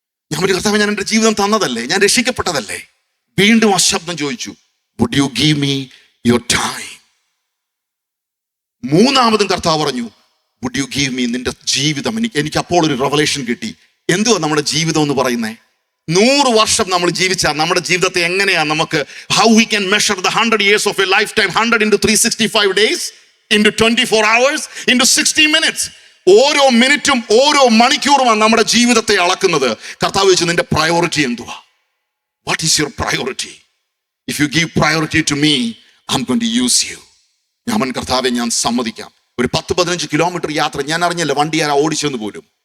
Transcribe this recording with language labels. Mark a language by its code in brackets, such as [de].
[ml] ഞാൻ ഒരു കർത്താവ്, ഞാൻ എൻ്റെ ജീവിതം തന്നതല്ലേ, ഞാൻ രക്ഷിക്കപ്പെട്ടതല്ലേ? വീണ്ടും ആ ശബ്ദം ചോദിച്ചു, [en] Would you give me your time? [ml] 3ാമതും കർത്താവ് പറഞ്ഞു, [en] would you give me [ml] നിന്റെ ജീവിതം? എനിക്ക് അപ്പോൾ ഒരു റെവലേഷൻ കിട്ടി. എന്തുവാ നമ്മുടെ ജീവിതം എന്ന് പറയുന്നേ? 100 വർഷം നമ്മൾ ജീവിച്ചാൽ നമ്മുടെ ജീവിതത്തെ എങ്ങനെയാണ് നമുക്ക്, [en] How we can measure the 100 years of a lifetime? 100 into 365 days into 24 hours into 60 minutes. [ml] ഓരോ മിനിറ്റും ഓരോ മണിക്കൂറുമാണ് നമ്മുടെ ജീവിതത്തെ അളക്കുന്നത്. കർത്താവ് ചോദിച്ചു, നിന്റെ പ്രയോറിറ്റി എന്തുവാ? [en] What is your priority? If you give priority to me, I am going to use you. [ml] ഞാൻ കർത്താവെ, ഞാൻ സമ്മതിക്കാം. ഒരു 10-15 കിലോമീറ്റർ യാത്ര ഞാൻ അറിഞ്ഞില്ല, വണ്ടി ആരാ ഓടിച്ചെന്ന് പോലും.